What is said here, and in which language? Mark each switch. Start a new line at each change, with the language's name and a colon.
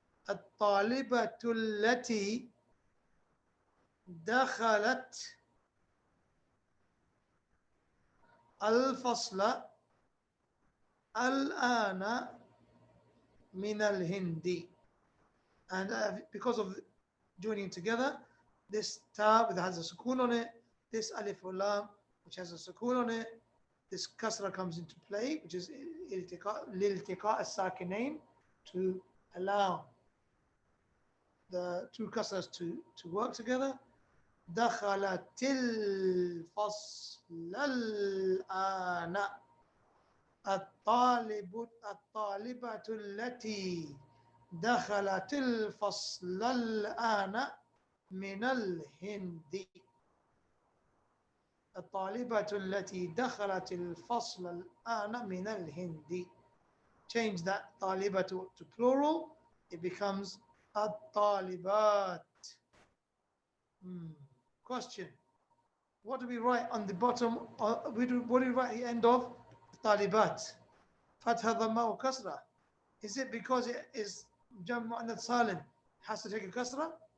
Arabic: الطالبة التي دخلت الفصل الآن من الهند.
English: And because of joining together, this ta that has a sukoon on it, this alif or lam which has a sukoon on it, this kasra comes into play, which is لِلْتِقَاء السَّاكِنَيْن, to allow the two kasras to work together.
Arabic: دخلت الفصل الآن. الطالبة التي دخلت الفصل الآن من الهند. الطالبة التي دخلت الفصل الآن من الهند.
English: Change that طالبة to plural, it becomes الطالبات. Question: what do we write on the bottom? What do we write at the end of طالبات? Fatha, dhamma or kasra? Is it because it is jam' mu'annath salim, has to take a kasra?